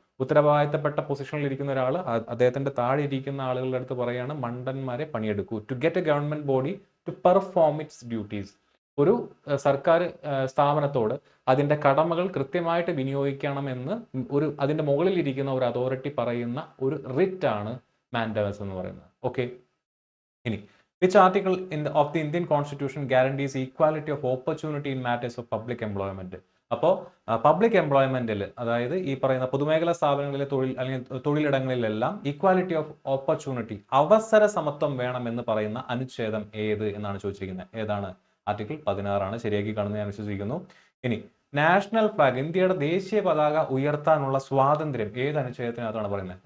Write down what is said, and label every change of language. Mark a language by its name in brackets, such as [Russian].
[Malayalam] ഉത്തരവാദിത്തപ്പെട്ട പൊസിഷനിൽ ഇരിക്കുന്ന ഒരാൾ അദ്ദേഹത്തിന്റെ താഴെ ഇരിക്കുന്ന ആളുകളുടെ അടുത്ത് പറയാണ് മണ്ടന്മാരെ പണിയെടുക്കൂ. [English] To get a government body to perform its duties. [Malayalam] ഒരു സർക്കാർ സ്ഥാപനത്തോട് അതിന്റെ കടമകൾ കൃത്യമായിട്ട് വിനിയോഗിക്കണമെന്ന് അതിന്റെ മുകളിൽ ഇരിക്കുന്ന ഒരു അതോറിറ്റി പറയുന്ന ഒരു റിറ്റ് ആണ് മാൻഡമസ് എന്ന് പറയുന്നത്. ഓക്കെ, ഇനി [English] which article of the Indian Constitution guarantees equality of opportunity in matters of public employment? [Malayalam] അപ്പോൾ പബ്ലിക് എംപ്ലോയ്മെന്റിൽ, അതായത് ഈ പറയുന്ന പൊതുമേഖലാ സ്ഥാപനങ്ങളിലെ തൊഴിലിടങ്ങളിലെല്ലാം ഈക്വാലിറ്റി ഓഫ് ഓപ്പർച്യൂണിറ്റി, അവസര സമത്വം വേണമെന്ന് പറയുന്ന അനുച്ഛേദം ഏത് എന്നാണ് ചോദിച്ചിരിക്കുന്നത്. ഏതാണ്? ആർട്ടിക്കിൾ 16 ശരിയാക്കി കാണുന്നത് ഞാൻ വിശ്വസിക്കുന്നു. ഇനി നാഷണൽ ഫ്ലാഗ്, ഇന്ത്യയുടെ ദേശീയ പതാക ഉയർത്താനുള്ള സ്വാതന്ത്ര്യം ഏത് അനുച്ഛേദത്തിനകത്താണ് പറയുന്നത്?